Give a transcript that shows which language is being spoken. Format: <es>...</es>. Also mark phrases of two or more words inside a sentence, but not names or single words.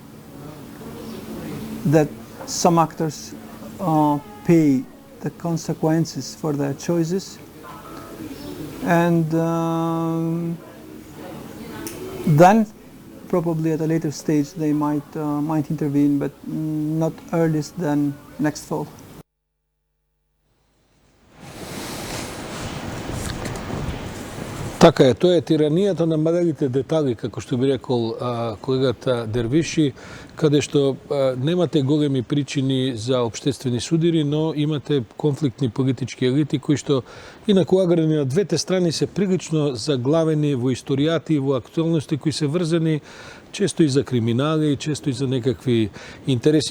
<en>that some actors pay the consequences for their choices, and then probably at a later stage they might intervene, but not earliest than next fall.</en> <mk>Така е, тоа е тиранијата на малите детали, како што би рекол колегата Дервиши, каде што немате големи причини за општествени судири, но имате конфликтни политички елити кои што инаку аграни на двете страни се прилично заглавени во историјати и во актуелности кои се врзани често и за криминали, често и за некакви интереси.</mk>